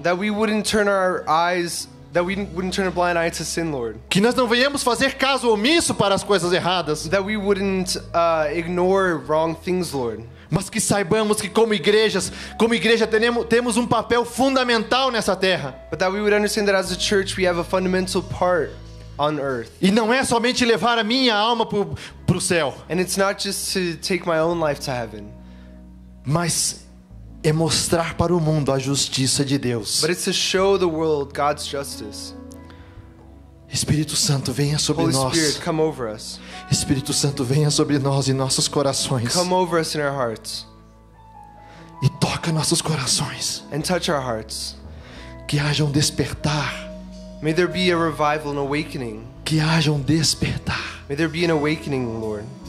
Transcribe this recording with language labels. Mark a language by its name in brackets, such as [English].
[English] That we wouldn't turn our eyes, that we wouldn't turn a blind eye to sin, Lord. [Portuguese] Que nós não venhamos fazer caso omisso para as coisas erradas. [English] That we wouldn't ignore wrong things, Lord. [Portuguese] Mas que saibamos que como igreja temos um papel fundamental nessa terra. [English] But that we would understand that as a church we have a fundamental part on earth. [Portuguese] E não é somente levar a minha alma para o céu, [English] And it's not just to take my own life to heaven, [Portuguese] mas é mostrar para o mundo a justiça de Deus. [English] but it's to show the world God's justice. [Portuguese] Espírito Santo, venha sobre [English] Holy [Portuguese] nós. [English] Spirit, come over us. [Portuguese] Espírito Santo, venha sobre nós e nossos corações. [English] Come over us in our hearts [Portuguese] E toca nossos corações. [English] and touch our hearts. [Portuguese] Que haja um despertar. [English] May there be a revival, an awakening. [Portuguese] Que haja um despertar. [English] May there be an awakening, Lord.